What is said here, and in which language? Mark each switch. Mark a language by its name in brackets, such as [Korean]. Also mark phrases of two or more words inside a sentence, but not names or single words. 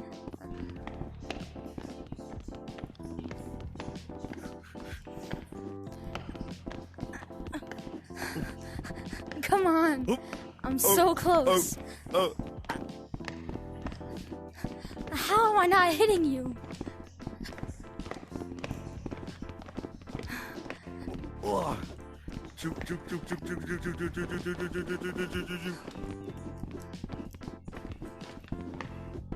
[English] Come on. Oop. I'm so close. Oh, How am I not hitting you? oh. Juke, juke, juke, juke, juke, juke, juke, juke, juke, juke, juke, juke, juke, juke, juke, juke.